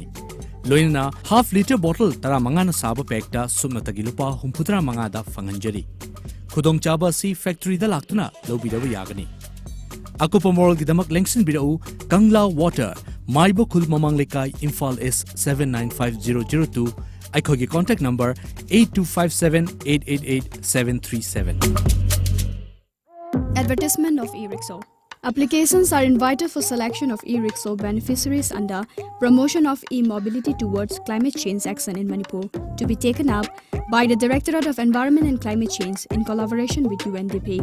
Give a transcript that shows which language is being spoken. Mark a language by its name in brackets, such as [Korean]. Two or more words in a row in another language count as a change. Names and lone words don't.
[Manipuri] Loina [English] half liter bottle [Manipuri] tara mangana saba pekta supna tagi lupa humpudra mangada fanganjari. Khudong chaba si factory da laktuna lobidawa yagani. Ako pamorol gidamak lengsin bidau Kangla Water Maibo Khul Mamang Lekai Imphal S 795002 Aikogi [English] contact number [Manipuri] 8257888737. [English] Advertisement of e-rickshaw. Applications are invited for selection of e-rickshaw beneficiaries under Promotion of E-Mobility Towards Climate Change Action in Manipur to be taken up by the Directorate of Environment and Climate Change in collaboration with UNDP.